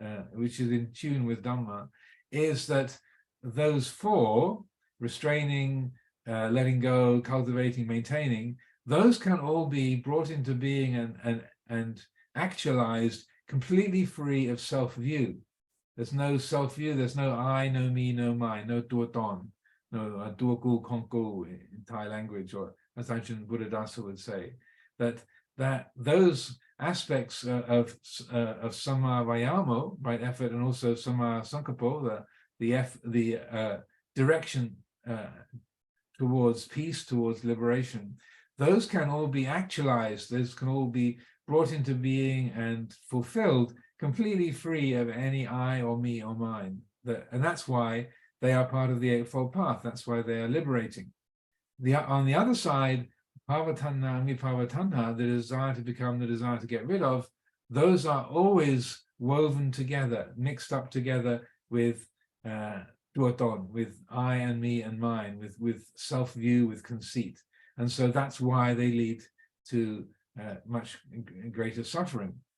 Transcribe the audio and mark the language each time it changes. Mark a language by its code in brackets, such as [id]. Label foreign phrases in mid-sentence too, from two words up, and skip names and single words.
[en] with Dhamma, is that those four, restraining, letting go, cultivating, maintaining, those can all be brought into being and actualized completely free of self-view. There's no self-view, there's no I, no me, no mine, no tuaton, no [th] duaku kongku [en] in Thai language, or as Ajahn Buddhadasa would say, that those aspects of [pi] samma vayamo, [en] right effort, and also [pi] samma sankappo, [en] the direction towards peace, towards liberation, those can all be actualized, those can all be brought into being and fulfilled completely free of any I or me or mine. And that's why they are part of the Eightfold Path. That's why they are liberating. On the other side, [pi] bhava-tanha and vibhava-tanha, [en] the desire to become, the desire to get rid of, those are always woven together, mixed up together with tuaton, with I and me and mine, with self-view, with conceit. And so that's why they lead to much greater suffering.